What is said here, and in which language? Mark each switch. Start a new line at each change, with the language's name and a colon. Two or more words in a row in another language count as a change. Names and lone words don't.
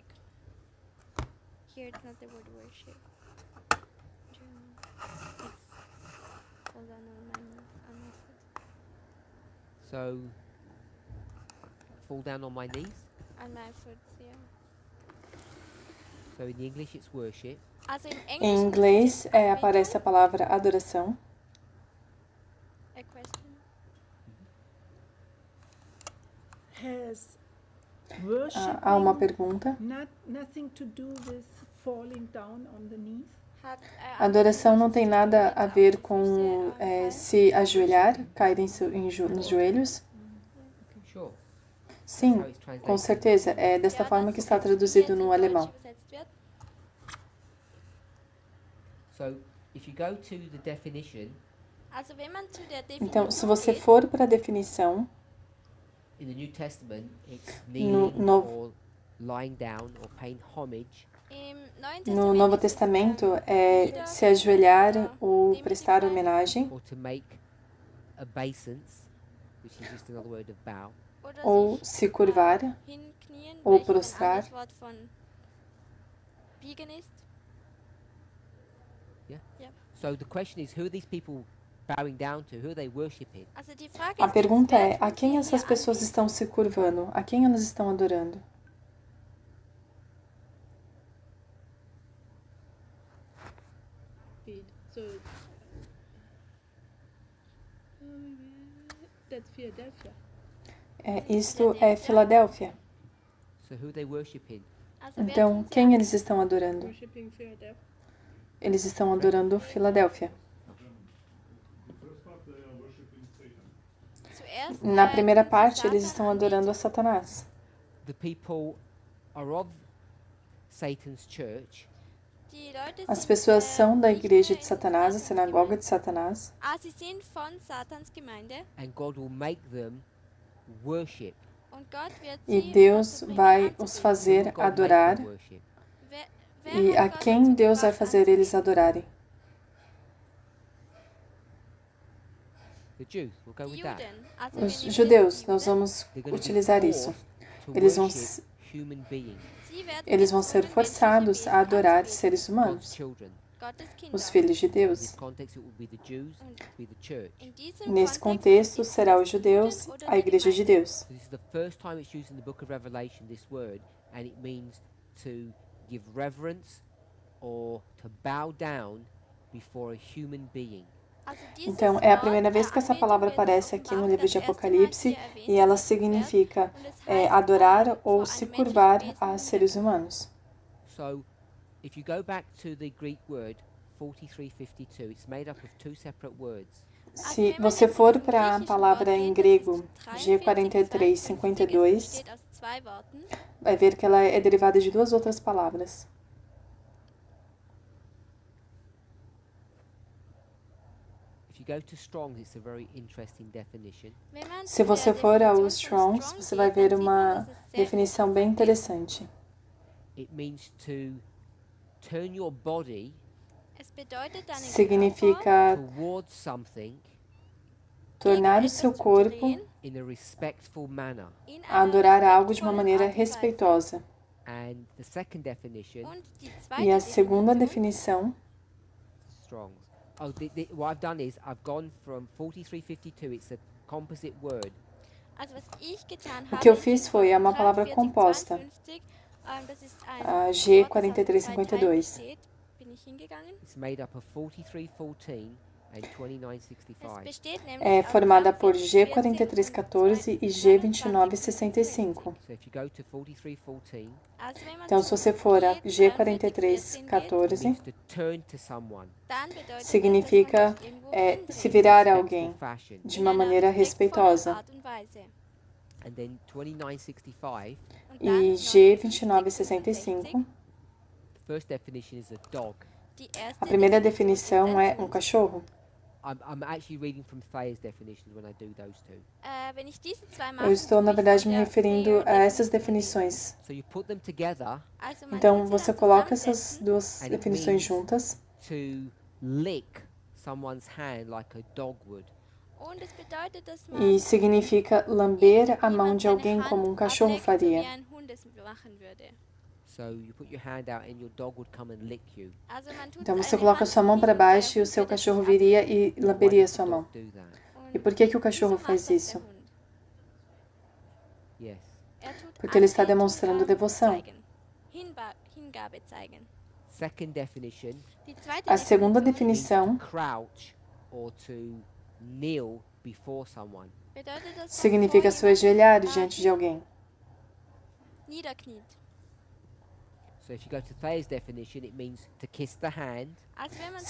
English: Here it's not the word worship. So fall down on my knees. On my foot, yeah. So in the English it's worship.
Portuguese: Em inglês aparece a palavra adoração.
English: A question. Has worship
Portuguese: Há uma pergunta.
English: nothing to do with falling down on the knees?
Portuguese: Adoração não tem nada a ver com se ajoelhar, cair nos joelhos?
English: Sure.
Portuguese: Sim, com certeza. É desta forma que está traduzido no alemão.
English: So, if you go to the definition,
German: Also wenn man zu der Então, se Definition
Portuguese: você
German: geht,
Portuguese: for para a definição,
English: in the New Testament, it's
Portuguese: No-
English: kneeling
Portuguese: no-
English: or lying down or paying homage
German: im Neuen
Portuguese: no
German: Testament
Portuguese: Novo
German: ist es,
Portuguese: Testamento, é se ajoelhar ou prestar homenagem
English: or to make obeisance, which is just another word of bow.
German: oder
Portuguese: ou
German: sich,
Portuguese: se curvar
German: hinknien,
Portuguese: ou
German: welches ein
Portuguese: prostrar.
German: anderes Wort von biegen ist.
English: So the question is, who are these people bowing down to? Who are they worshipping?
German: Also die Frage
Portuguese: A
German: ist
Portuguese: pergunta
German: jetzt,
Portuguese: é:
German: wer
Portuguese: a
German: tun
Portuguese: quem
German: sie
Portuguese: essas
German: hier
Portuguese: pessoas
German: anbeten?
Portuguese: estão se curvando? A quem elas estão adorando?
English: So that's Philadelphia.
Portuguese: Isto é Filadélfia.
English: So who are they worshipping?
German: Also wer
Portuguese: Então,
German: tun sie
Portuguese: quem eles estão adorando?
English: Worshipping Philadelphia.
Portuguese: Eles estão adorando Filadélfia.
German: zuerst,
Portuguese: Na primeira
German: tun sie
Portuguese: parte, eles
German: Satan
Portuguese: estão adorando a Satanás.
English: The people are of Satan's church,
German: Die Leute
Portuguese: As
German: sind,
Portuguese: pessoas são da
German: nicht
Portuguese: igreja
German: mehr
Portuguese: de
German: in
Portuguese: Satanás, a
German: Satans
Portuguese: sinagoga
German: Gemeinde.
Portuguese: de Satanás,
German: Sie sind von Satans Gemeinde
English: and God will make them worship.
German: und Gott wird
Portuguese: e
German: sie
Portuguese: Deus
German: dazu bringen,
Portuguese: vai
German: anzubeten.
Portuguese: os
English: Who will
Portuguese: fazer
English: God make
Portuguese: adorar.
English: them worship?
German: Wer
Portuguese: E
German: hat
Portuguese: a
German: Gott
Portuguese: quem
German: dazu
Portuguese: Deus vai
German: gebracht,
Portuguese: fazer eles
German: anzubeten?
Portuguese: adorarem?
English: The Jews. We'll go
German: Die
English: with that.
German: Juden. Also
Portuguese: Os
German: wir nehmen
Portuguese: judeus,
German: jetzt die
Portuguese: nós
German: Juden.
Portuguese: vamos
English: They're going to be
Portuguese: utilizar isso.
English: forced to
Portuguese: Eles vão
English: worship human beings,
German: Sie werden
Portuguese: Eles vão ser
German: gezwungen,
Portuguese: forçados
German: menschliche
Portuguese: a adorar
German: Wesen
Portuguese: seres
English: God's
Portuguese: humanos,
English: children.
German: Gottes Kinder.
Portuguese: os filhos de
English: In
Portuguese: Deus.
English: this context, it will be the Jews, it will be the church.
German: In diesem
Portuguese: Nesse
German: Kontext
Portuguese: contexto,
German: ist
Portuguese: será
German: es
Portuguese: os
German: die
Portuguese: judeus,
German: Juden oder
Portuguese: a
German: die
Portuguese: igreja de
German: Gemeinde.
Portuguese: Deus.
English: So this is the first time it's used in the book of Revelation, this word, and it means to give reverence or to bow down before a human being.
German: Also dieses
Portuguese: Então, é a
German: Wort
Portuguese: primeira
German: der
Portuguese: vez que essa
German: Anbetung
Portuguese: palavra
German: wird in
Portuguese: aparece aqui no
German: Offenbarung
Portuguese: livro
German: das
Portuguese: de
German: erste Mal
Portuguese: Apocalipse
German: hier erwähnt
Portuguese: e ela
German: in diesem Vers.
Portuguese: significa
German: Und es heißt,
Portuguese: adorar ou
German: vor
Portuguese: se
German: einem
Portuguese: curvar
German: menschlichen
Portuguese: a
German: Wesen
Portuguese: seres humanos.
English: So if you go back to the Greek word 4352, it's made up of two separate words.
Portuguese: Se você for para a palavra em grego G4352,
German: besteht aus zwei Worten.
Portuguese: vai ver que ela é derivada de duas outras palavras.
English: If you go to Strong's, it's a very interesting definition.
German: Wenn man
Portuguese: Se
German: zu
Portuguese: você
German: der
Portuguese: for ao Definition von Strongs,
German: Strong
Portuguese: você vai
German: geht,
Portuguese: ver
German: dann sieht man,
Portuguese: uma
German: dass es sehr
Portuguese: definição bem
German: interessant ist.
Portuguese: interessante.
English: It means to turn your body
German: Es bedeutet deinen Körper
Portuguese: Significa
English: towards something
Portuguese: tornar o
German: gegen
Portuguese: seu
German: etwas zu
Portuguese: corpo
German: drehen,
English: in a respectful manner.
German: in
Portuguese: a
German: einer
Portuguese: adorar algo de uma
German: respektvollen
Portuguese: maneira
German: Art und Weise.
Portuguese: respeitosa.
English: And the second definition,
German: Und die
Portuguese: E
German: zweite
Portuguese: a segunda
German: Definition,
Portuguese: definição,
English: Strong's. Oh, what I've done is I've gone from 4352, it's a composite word,
German: also was ich getan
Portuguese: o
German: habe,
Portuguese: que eu
German: ich
Portuguese: fiz
German: bin
Portuguese: foi
German: von
Portuguese: uma palavra
German: 43,
Portuguese: composta,
German: 52, das ist ein
Portuguese: a
German: Wort, das aus zwei Teilen
Portuguese: G4352.
German: besteht, bin ich hingegangen.
English: it's made up of 4314 and
German: Es
English: 2965.
German: besteht
Portuguese: É
German: nämlich aus
Portuguese: formada por
German: 43,
Portuguese: G4314 e G2965.
English: So if you go to 4314,
German: Also wenn man
Portuguese: Então,
German: zu
Portuguese: se você for a
German: G43,
English: it
Portuguese: G4314,
English: means to turn to someone
German: dann bedeutet
Portuguese: significa,
German: das, dass man sich irgendwo
Portuguese: se
German: hindreht,
Portuguese: virar a
English: in
Portuguese: alguém
English: respectful fashion.
Portuguese: de
German: in
Portuguese: uma
German: einer
Portuguese: maneira
German: respektvollen
Portuguese: respeitosa.
German: Art und Weise.
English: And then 2965,
German: Und
Portuguese: E
German: dann
Portuguese: G2965,
English: the first definition is a dog.
German: die erste
Portuguese: a primeira
German: Definition
Portuguese: definição
German: ist
Portuguese: é
German: ein Hund.
Portuguese: cachorro.
English: I'm actually reading from Thayer's definitions when I do those two.
German: Wenn ich diese zwei
Portuguese: Eu
German: mache,
Portuguese: estou, na
German: bin ich
Portuguese: verdade,
German: von
Portuguese: me
German: der
Portuguese: referindo a essas
German: Theo-Definition.
Portuguese: definições.
English: So you put them together
German: Also man
Portuguese: Então,
German: tut sie
Portuguese: você
German: dann
Portuguese: coloca essas
German: zusammensetzen
Portuguese: duas
English: And it
Portuguese: definições
English: means-
Portuguese: juntas
English: to lick someone's hand like a dog would.
German: und es bedeutet, dass man
Portuguese: e significa lamber a mão
German: jemand
Portuguese: de
German: seine
Portuguese: alguém
German: Hand
Portuguese: como cachorro
German: ableckt, so wie
Portuguese: faria.
German: ein Hund es machen würde.
English: So you put your hand out and your dog would come and lick you.
German: Also man tut
Portuguese: Então você
German: seine
Portuguese: coloca
German: Hand
Portuguese: sua mão
German: hin
Portuguese: para
German: und der
Portuguese: baixo e o
German: Hund
Portuguese: seu
German: würde sich
Portuguese: cachorro viria
German: ablecken.
Portuguese: e
English: Why
Portuguese: lamberia
English: does the
Portuguese: sua mão.
English: dog do that?
German: Und
Portuguese: E por que o cachorro
German: wieso
Portuguese: faz
German: macht das
Portuguese: isso?
German: der Hund?
English: Yes.
German: Tut
Portuguese: Porque ele está
German: Anbetung
Portuguese: demonstrando devoção.
German: zeigen. Hingabe zeigen.
English: Second definition
German: Die zweite
Portuguese: A segunda
German: Definition
English: means
Portuguese: definição
English: to crouch or to kneel before someone.
German: bedeutet, dass man
Portuguese: significa se
German: vor jemandem,
Portuguese: ajoelhar diante de alguém.
German: niederkniet.
English: So if you go to Thayer's definition, it means to kiss the hand
German: Also wenn man